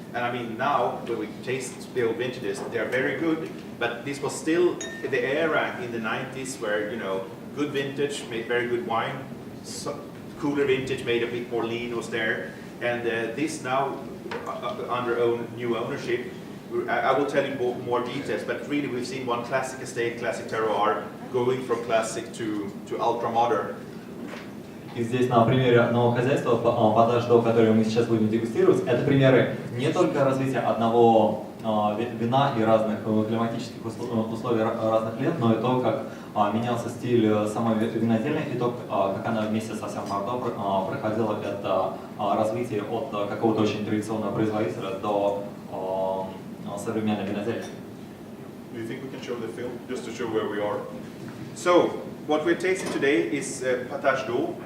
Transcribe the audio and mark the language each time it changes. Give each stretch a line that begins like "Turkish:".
English: And I mean, now when we taste the old vintages, they are very good, but this was still the era in the 90s where, you know, good vintage made very good wine, cooler vintage made a bit more lean was there, and this now under new ownership, I will tell you more details, but really we've seen one classic estate, classic terroir, going from classic to ultra modern.
Russian: И здесь на примере одного хозяйства, Паташ, которое мы сейчас будем дегустировать, это примеры не только развития одного вина и разных климатических условий разных лет, но и то, как менялся стиль самой винодельни, и то, как она вместе со всем Бордо проходила это развитие от какого-то очень традиционного производителя до современной винодельни.
English: Do you think we can show the film, just to show where we are? So, what we're tasting today is Patache d'Eau.